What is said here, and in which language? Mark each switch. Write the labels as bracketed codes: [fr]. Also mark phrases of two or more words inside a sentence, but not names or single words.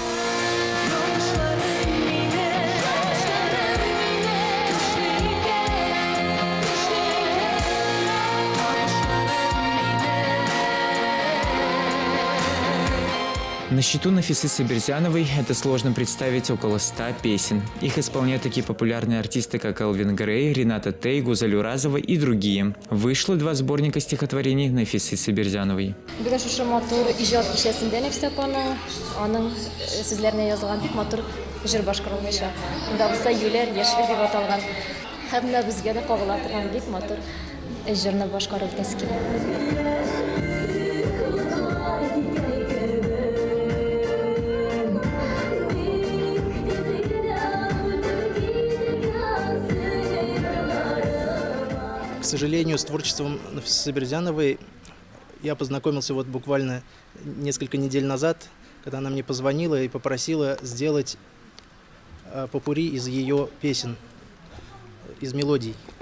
[ru] На счету Нафисы Сабирзяновой это сложно представить около 100 песен. Их исполняют такие популярные артисты, как Элвин Грей, Рената Тей, Гузаль Уразова и другие. Вышло 2 сборника стихотворений Нафисы Сабирзяновой. [tt] Бүгін шушы матур ижад кешесінде Нәфис апаның, аның сүзләренә язылган бик матур җыр башкарылмыйча. Монда булса юләр яшьлек дип аталган. Һәм менә безгә дә кагыла торган бик матур җырны башкарып кескән. [ru] К сожалению, с творчеством Нафисы Сабирзяновой я познакомился вот буквально несколько недель назад, когда она мне позвонила и попросила сделать попурри из ее песен, из мелодий.